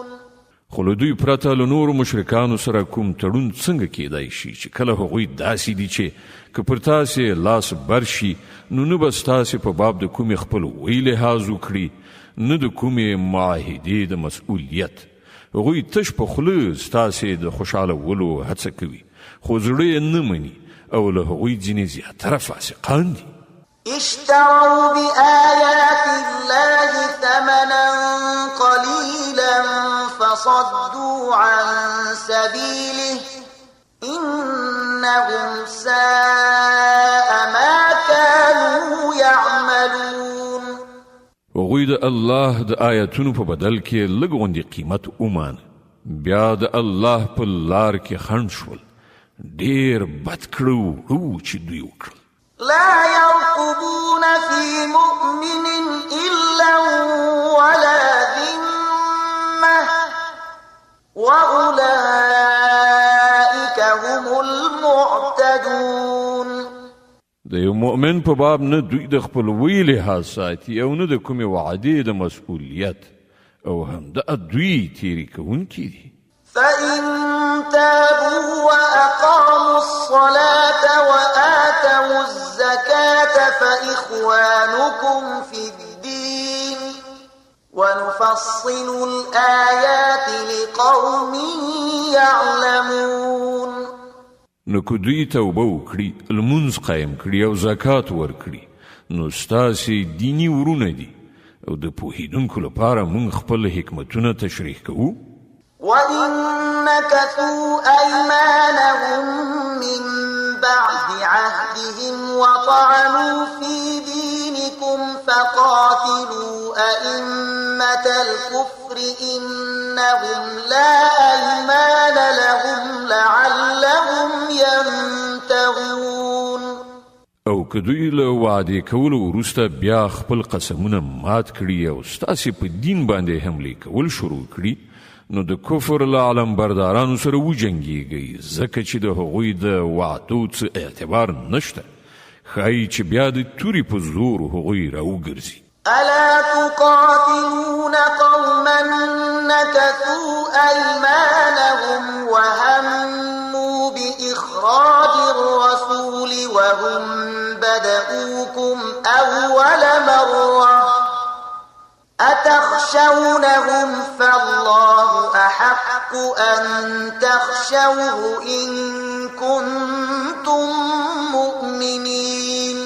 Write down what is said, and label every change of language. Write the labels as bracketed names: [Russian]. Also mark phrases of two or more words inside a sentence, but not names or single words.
[Pashto] خو له دوی پرته له نورو مشرکانو سره کوم تړون څنګه کېدای شي چې کله هغوی داسې دي چې که پر تاسې لاس بر شي نو نه به ستاسې په باب د کومې خپلوۍ لحاظ وکړي نه د کومې معاهدې د مسؤلیت. هغوی تش په خوله ستاسې د خوشحالولو هڅه کوي خو زړه یې نه مني او له هغوی ځینې زیاتره فاسقان دي. [Arabic] اشتروا بآيات الله ثمنا قليلا فصدوا عن سبيله إنهم ساء ما كانوا يعملون. [Pashto] هغوی د الله د آیاتونو په بدل کې لږ غوندې قیمت ومانه، بیا د الله په لار کې خنډ شول. ډېر بد کړه وو چې دوی وکړل. [Arabic] لا يرقبون في مؤمن إلا ولا ذمة وأولئك هم المعتدون. [Pashto] د یو مؤمن په باب نه دوی د خپلوۍ لحاظ ساتي او نه د کومې وعدې د مسؤلیت او همدغه دوی تېرې کوونکي دي. [Arabic] فإن تابوا وأقاموا الصلاة وآتوا الزكاة فإخوانكم في الدين ونفصل الآيات لقوم يعلمون. [Pashto] نو که دوی توبه وکړي، لمونځ قایم کړي او زکات ورکړي، نو ستاسې دیني ورونه دي او د پوهېدونکو لپاره موږ خپل حکمتونه تشریح کوو. [Arabic] وَإِن نَكَثُوا أَيْمَانَهُم مِّن بَعْدِ عَهْدِهِمْ وَطَعَنُوا فِي دِينِكُمْ فَقَاتِلُوا أَئِمَّةَ الْكُفْرِ إِنَّهُمْ لَا أَيْمَانَ لَهُمْ لَعَلَّهُمْ يَنتَهُونَ. [Pashto] او که دوی له وعدې کولو وروسته بیا خپل قسمونه مات کړي او ستاسې په دین باندې حملې کول شروع کړي، نو د کفر له علمبردارانو سره وجنګیږئ، ځکه چې د هغوی د وعدو څه اعتبار نشته. ښایي چې بیا د تورې په زور هغوی راوګرځي. [Arabic] ألا تقاتلون قوما نكثوا أيمانهم وهموا بإخراج الرسول وهم بدؤوكم أول مرة أتخشونهم فالله أحق أن تخشوه إن كنتم مؤمنين.